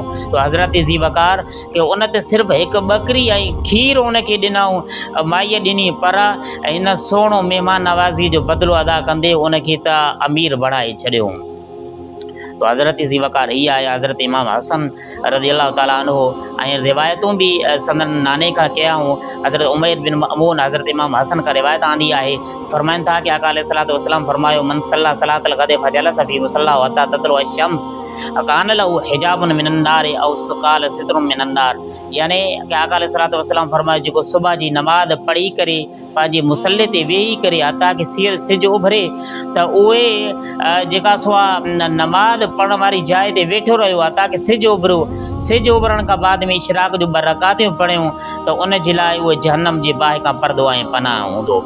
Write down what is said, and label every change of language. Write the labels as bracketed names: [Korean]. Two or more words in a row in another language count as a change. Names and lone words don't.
[Sindhi] तो हज़रत ज़ी वकार कि उन ते सिर्फ़ु हिकु बकरी ऐं खीर उनखे ॾिनऊं, माईअ ॾिनी, पर हिन सुहिणो महिमान नवाज़ी जो बदिलो अदा कंदे उनखे त अमीर बणाए छॾियो। तो हज़रत ज़ी वकार हीअ आहे हज़रत इमाम हसन [Arabic] رضي الله تعالى عنه. [Sindhi] ऐं रिवायतूं बि संदन नाने खां कयाऊं। हज़रत उमैर बिन मअमून हज़रत इमाम हसन खां रिवायत आंदी आहे, फरमाइनि था कि आका [Arabic] عليه الصلاة والسلام [Sindhi] फरमायो, [Arabic] من صلى صلاة الغداة فجلس في مصلاه حتى تطلع الشمس كان له حجاب من النار أو قال سترا من النار. [Sindhi] यानी कि आका [Arabic] عليه الصلاة والسلام [Sindhi] फरमायो, जेको सुबह जी नमाज़ पढ़ी करे पंहिंजे मुसल्ले ते वेही करे हता कि सिज उभरे त उहे जेका सो आहे नमाज़ पढ़ण वारी जाइ ते वेठो रहियो हता कि सिज उभरियो। सिज उभरण खां बाद में इशराक जो 2 रकातियूं पढ़ियूं त उन जे लाइ उहे जहन्नम जे बाहि खां परदो ऐं पनाह हूंदो।